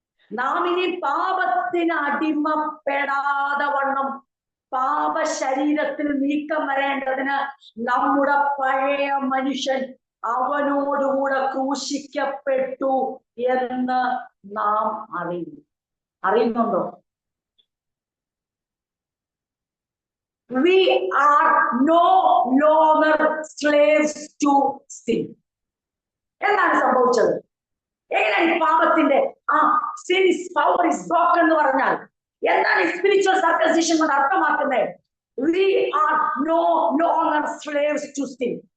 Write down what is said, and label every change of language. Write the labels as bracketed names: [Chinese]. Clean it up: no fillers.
[Malayalam] നാം ഇനി പാപത്തിന് അടിമപ്പെടാതെ വണ്ണം പാപ ശരീരത്തിൽ നീക്കം വരേണ്ടതിന് നമ്മുടെ പഴയ മനുഷ്യൻ അവനോടുകൂടെ ക്രൂശിക്കപ്പെട്ടു എന്ന് നാം അറിയുന്നു. അറിയുന്നുണ്ടോ? [English] We are no longer slaves to sin. [Malayalam] എന്താണ് സംഭവിച്ചത്? എങ്ങനെയാണ് പാപത്തിന്റെ [English] sin's power is broken [Malayalam] എന്ന് പറഞ്ഞാൽ എന്താണ് സ്പിരിച്വൽ സർക്കംസിഷൻ കൊണ്ട് അർത്ഥമാക്കുന്നത്? [English] We are no longer slaves to sin.